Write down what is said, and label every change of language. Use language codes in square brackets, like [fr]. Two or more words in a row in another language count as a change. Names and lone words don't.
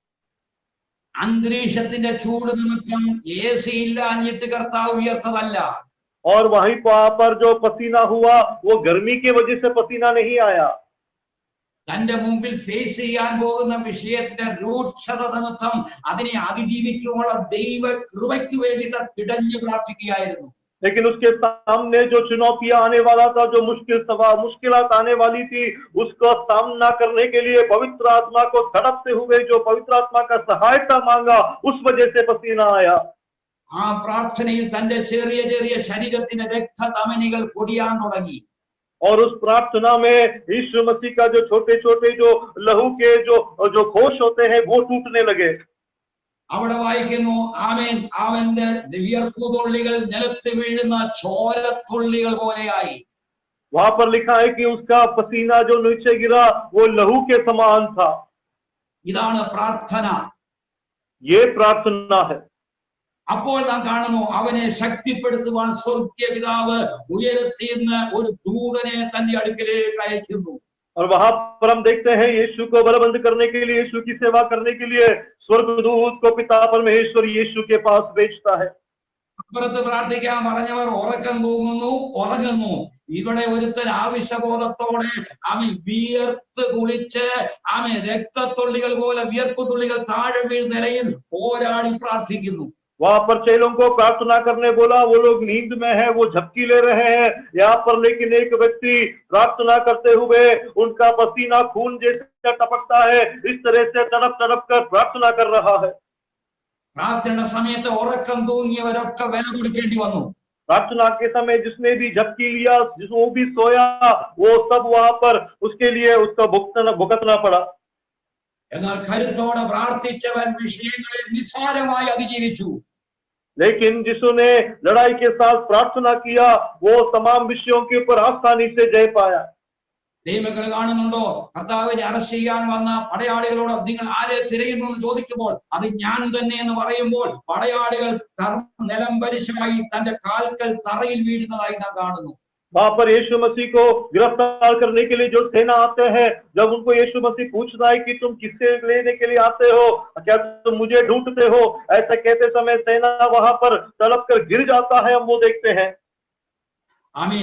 [ml] അന്തരീക്ഷത്തിന്റെ ചൂട് നിമിത്തം AC ഇല്ലാഞ്ഞിട്ട് കർത്താവ് വിയർത്തതല്ല. [hi] और वहीं पर जो पसीना हुआ वो गर्मी की वजह से पसीना नहीं आया। [ml] തന്റെ മുമ്പിൽ ഫേസ് ചെയ്യാൻ പോകുന്ന വിഷയത്തിന്റെ രൂക്ഷത നിമിത്തം അതിനെ അതിജീവിക്കുവാനുള്ള ദൈവ കൃപയ്ക്ക് വേണ്ടി പിടഞ്ഞു പ്രാർത്ഥിക്കുകയായിരുന്നു. [hi] लेकिन उसके सामने जो चुनौतियां आने वाला था, जो मुश्किलात आने वाली थी, उसका सामना करने के लिए पवित्र आत्मा को तड़पते हुए जो पवित्र आत्मा का सहायता मांगा, उस वजह से पसीना आया। [ml] ആ പ്രാർത്ഥനയിൽ തന്റെ ചെറിയ ചെറിയ ശരീരത്തിന്റെ രക്തധമനികൾ പൊടിയാൻ തുടങ്ങി. [hi] और उस प्रार्थना में यीशु मसीह का जो छोटे छोटे जो लहू के जो कोश होते हैं वो टूटने लगे. [ml] അവിടെ വായിക്കുന്നു, ആമേൻ, അവന്റെ വിയർപ്പുതുള്ളികൾ നിലത്ത് വീഴുന്ന ചോരത്തുള്ളികൾ പോലെയായി. [hi] वहां पर लिखा है कि उसका पसीना जो नीचे गिरा वो लहू के समान था. [ml] ഇതാണ് പ്രാർത്ഥന. [hi] ये प्रार्थना है. [ml] അപ്പോൾ നാം കാണുന്നു, അവനെ ശക്തിപ്പെടുത്തുവാൻ സ്വർഗീയ പിതാവ് ഉയരത്തിൽ നിന്ന് ഒരു ദൂതനെ തന്റെ അടുക്കലേക്ക് അയക്കുന്നു. [hi] और वहां पर हम देखते हैं यीशु को बलबंद करने के लिए, यीशु की सेवा करने के लिए स्वर्गदूत को पिता परमेश्वर यीशु के पास भेजता है. [ml] അപ്പുറത്ത് പ്രാർത്ഥിക്കാൻ പറഞ്ഞവർ ഉറക്കം ഉറങ്ങുന്നു. ഇവിടെ ഒരുത്തൻ ആവശ്യബോധത്തോടെ അവൻ വിയർത്ത് കുളിച്ച് അവൻ രക്തത്തുള്ളികൾ പോലെ വിയർപ്പ് തുള്ളികൾ താഴെ വീഴുന്ന നിലയിൽ പോരാടി പ്രാർത്ഥിക്കുന്നു. [hi] वहां पर चेलों को प्रार्थना करने बोला, वो लोग नींद में है, वो झपकी ले रहे हैं. यहाँ पर लेकिन एक व्यक्ति प्रार्थना करते हुए उनका पसीना खून जैसे टपकता है, इस तरह से तड़प तड़प कर प्रार्थना कर रहा है. [ml] പ്രാർത്ഥനയുടെ സമയത്ത് ഉറക്കം തൂങ്ങിയവരൊക്കെ വില കൊടുക്കേണ്ടി വന്നു. [hi] प्रार्थना के समय जिसने भी झपकी लिया, जिसको भी सोया, वो सब वहां पर उसके लिए उसका भुगतना पड़ा. [ml] എന്നാൽ കരുത്തോടെ പ്രാർത്ഥിച്ചവൻ വിഷയങ്ങളെ നിസ്സാരമായി അതിജീവിച്ചു. [hi] लेकिन जिसने लड़ाई के साथ प्रार्थना किया वो तमाम विषयों के ऊपर आसानी से जय पाया. [ml] ദൈവങ്ങൾ കാണുന്നുണ്ടോ? കർത്താവിനെ അറസ്റ്റ് ചെയ്യാൻ വന്ന പടയാളികളോട് നിങ്ങൾ ആരെ തിരയുന്നു എന്ന് ചോദിക്കുമ്പോൾ അത് ഞാൻ തന്നെ എന്ന് പറയുമ്പോൾ പടയാളികൾ നിലം പരിശായി തന്റെ കാൽക്കൽ തറയിൽ വീഴുന്നതായി നാം കാണുന്നു. [hi] वहां पर यीशु मसीह को गिरफ्तार करने के लिए जो सेना आते हैं, जब उनको यीशु मसीह पूछता है कि तुम किससे लेने के लिए आते हो, क्या तुम मुझे ढूंढते हो, ऐसा कहते समय सेना वहां पर तड़प कर गिर जाता है. हम वो देखते हैं. [ml] ആമീൻ.